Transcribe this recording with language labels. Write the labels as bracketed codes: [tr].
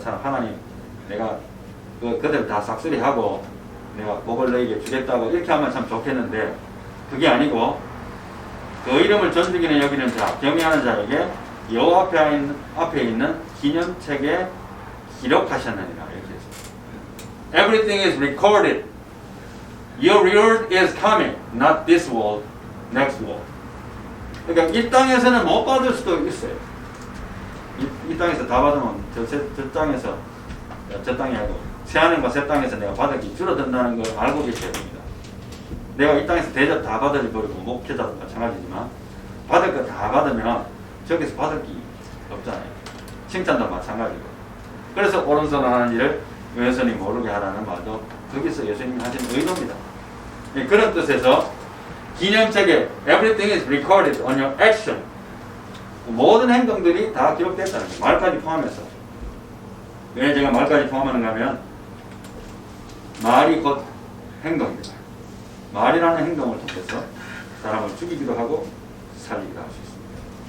[ko] 참 하나님 내가 그들 다 싹쓸이하고 내가 복을 너에게 주겠다고 이렇게 하면 참 좋겠는데 그게 아니고 그 이름을 존중하는 여기는 자 경외하는 자에게 여호와 앞에 있는 기념책에 기록하셨느니라 이렇게 했습니다. [en] Everything is recorded. Your reward is coming, not this world, next world. [ko] 그러니까 이 땅에서는 못 받을 수도 있어요. 이 땅에서 다 받으면 저 땅에서 저 땅이 아니고 새 하늘과 새 땅에서 내가 받을 게 줄어든다는 걸 알고 계셔야 됩니다. 내가 이 땅에서 대접 다 받아버리고 목회자도 마찬가지지만 받을 거 다 받으면 저기서 받을 게 없잖아요. 칭찬도 마찬가지고. 그래서 오른손 하는 일을 왼손이 모르게 하라는 말도 거기서 예수님이 하신 의도입니다. 그런 뜻에서 기념책에 [en] everything is recorded on your action. [ko] 모든 행동들이 다 기록됐다는 거예요. 말까지 포함해서. 왜 제가 말까지 포함하는가 하면 말이 곧 행동입니다. 말이라는 행동을 통해서 사람을 죽이기도 하고 살리기도 할 수 있습니다.